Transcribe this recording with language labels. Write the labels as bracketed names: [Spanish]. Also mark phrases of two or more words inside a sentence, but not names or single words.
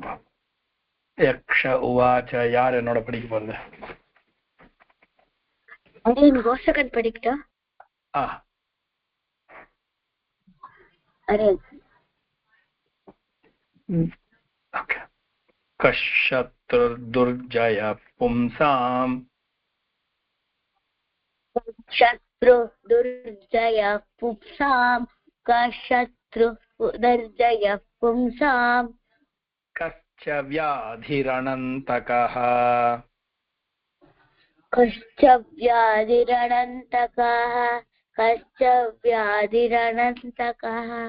[Sanskrit] यक्ष उवाच. [Tamil] யார் என்னோட படிக்க போறது? கோசகன் படிக்கட்டா? [Sanskrit] कशत्रुर्जय पुंसाम् शत्रुर्जय पुंसां कशत्रुर्जय पुंसां कश्च व्याधिरणन्तकः कश्च व्याधिरणन्तकः